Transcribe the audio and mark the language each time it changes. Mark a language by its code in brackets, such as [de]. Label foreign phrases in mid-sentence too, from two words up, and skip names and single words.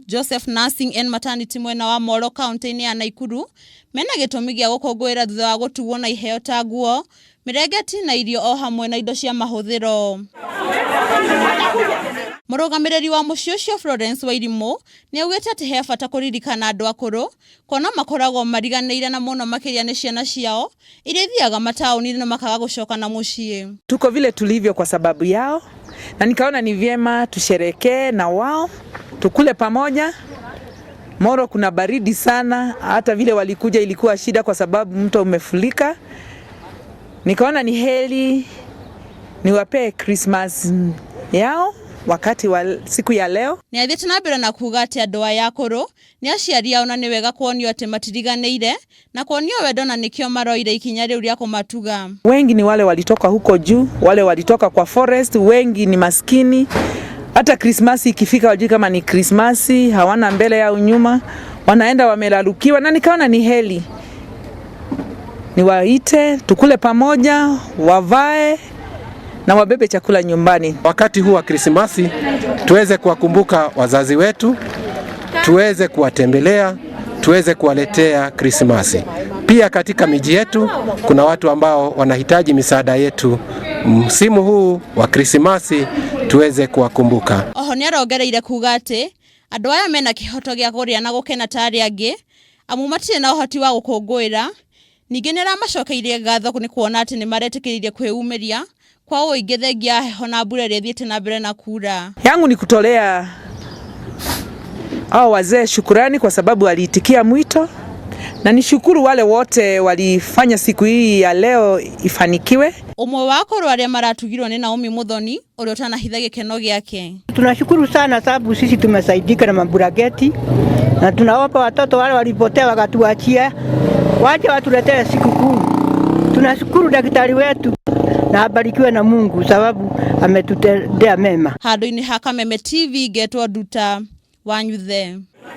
[ki] Joseph Nursing and Maternity mwena wa Molo kaunti-inĩ ya Nakuru mena gĩtũmi gĩa gũkũngũĩra thutha wa gũtugwo na iheo ta nguo, mĩrengeti na irio o hamwe na indo cia mahũthĩro. Mũrũgamĩrĩri wa mũciĩ ũcio Florence Wairimũ nĩ augĩte atĩ he bata kũririkana andũ akũrũ, kuona makoragwo mariganĩire na mũno makĩria nĩ ciana ciao iria ithiaga mataũni-inĩ na makaga gũcoka na mũciĩ. [sw] Tuko vile tulivyo kwa sababu yao, na nikaona ni vyema tusherekee na wao, tukule pamoja. Moro kuna baridi sana, hata vile walikuja ilikuwa shida kwa sababu mto umefurika. Nikaona ni heri niwapee Christmas yao wakati wa siku ya leo. [ki] Nĩ athiĩte na mbere na kuuga atĩ andũ aya akũrũ nĩ aciari ao na nĩ wega kuonio atĩ matiriganĩire na kuonio wendo na nĩkĩo maroire ikinya rĩu rĩa kũmatuga. [sw] Wengi ni wale walitoka huko juu, wale walitoka kwa forest, wengi ni maskini. Hata Christmas ikifika wajui kama ni Christmas, hawana mbele au nyuma, wanaenda wamelalukiwa, na nikaona ni heri niwaite, tukule pamoja, wavae na wabebe chakula nyumbani. Wakati huu wa Krismasi tuweze kuwakumbuka wazazi wetu, tuweze kuwatembelea, tuweze kuwaletea Krismasi. Pia katika miji yetu kuna watu ambao wanahitaji misaada yetu. Msimu huu wa Krismasi tuweze kuwakumbuka. [ki] Oho nĩ arongereire kuuga atĩ andũ aya mena kĩhoto gĩa kũrĩa na gũkena ta arĩa angĩ, amu matirĩ na ũhoti wa gũkũngũĩra. Ningĩ nĩ aramacokeirie ngatho nĩ kuona atĩ nĩ maretĩkĩrire kwĩumeria kwa ũingĩ thengia heho na mbura ĩrĩa ĩthiĩte na mbere na kura. [sw] Yangu ni kutolea hao wazee shukrani kwa sababu waliitikia mwito, na nishukuru wale wote walifanya siku hii ya leo ifanikiwe. [ki] Ũmwe wa akũrũ arĩa maratugirwo nĩ Naomi Muthoni ũrĩa ũtanahitha gĩkeno gĩake. [sw] Tunashukuru sana sababu sisi tumesaidika na maburageti, na tunaomba watoto wale walipotea wakatuachia waje watuletee sikukuu. Tunashukuru daktari wetu na abarikiwe na Mungu sababu ametutendea mema. [ki] Handũ-inĩ ha Kameme TV getwo Thutha wa Thutha.